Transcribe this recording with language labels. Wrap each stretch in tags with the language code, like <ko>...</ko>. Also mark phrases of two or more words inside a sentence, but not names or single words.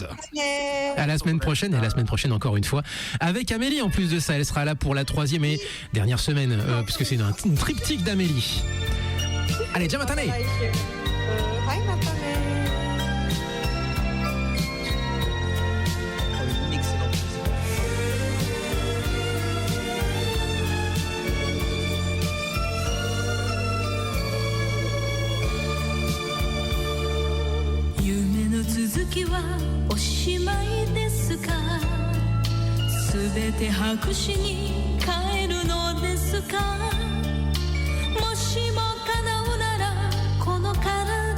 <fr>À la semaine prochaine, et la semaine prochaine encore une fois avec Amélie. En plus de ça, elle sera là pour la 3e et dernière semaine puisque c'est une triptyque d'Amélie. Allez, Jamatane. Bye, Matane. Excellent.</fr> <ja>夢の続きはおしまいですかすべて白紙に変えるのですかもしも叶うならこの体</ja>